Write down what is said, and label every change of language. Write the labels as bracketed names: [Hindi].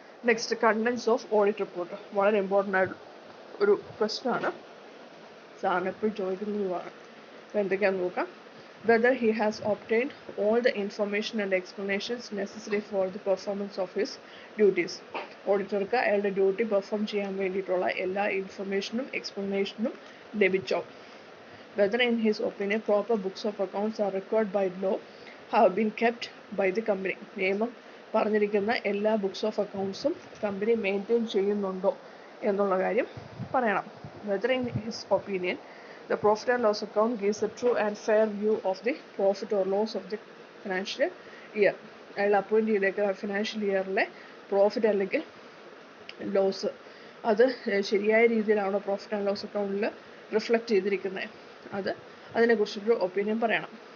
[English] Next, contents of audit report. [Malayalam] വളരെ important ആയിട്ട് ഒരു ക്വസ്റ്റ്യൻ ആണ്, സാറിന് എപ്പോഴും ചോദിക്കുന്നതുമാണ്. അപ്പോൾ എന്തൊക്കെയാണെന്ന് നോക്കാം. [English] Whether he has obtained all the information and explanations necessary for the performance of his duties. [Malayalam] ഓഡിറ്റർക്ക് അയാളുടെ ഡ്യൂട്ടി പെർഫോം ചെയ്യാൻ വേണ്ടിയിട്ടുള്ള എല്ലാ ഇൻഫർമേഷനും എക്സ്പ്ലനേഷനും ലഭിച്ചോ. [English] Whether in his opinion proper books of accounts are required by law have been kept by the company. [Malayalam] നിയമം പറഞ്ഞിരിക്കുന്ന എല്ലാ books of അക്കൗണ്ട്സും company maintain ചെയ്യുന്നുണ്ടോ എന്നുള്ള കാര്യം പറയണം. [English] Whether in his opinion the profit and loss account gives a true and fair view of the profit or loss of the financial year. [Malayalam] അയാൾ appoint ചെയ്തേക്കുന്ന financial ഇയറിലെ profit അല്ലെങ്കിൽ loss അത് ശരിയായ രീതിയിലാണോ പ്രോഫിറ്റ് ആൻഡ് ലോസ് അക്കൗണ്ടിൽ reflect ചെയ്തിരിക്കുന്നത്, അതിനെക്കുറിച്ചൊരു opinion പറയണം.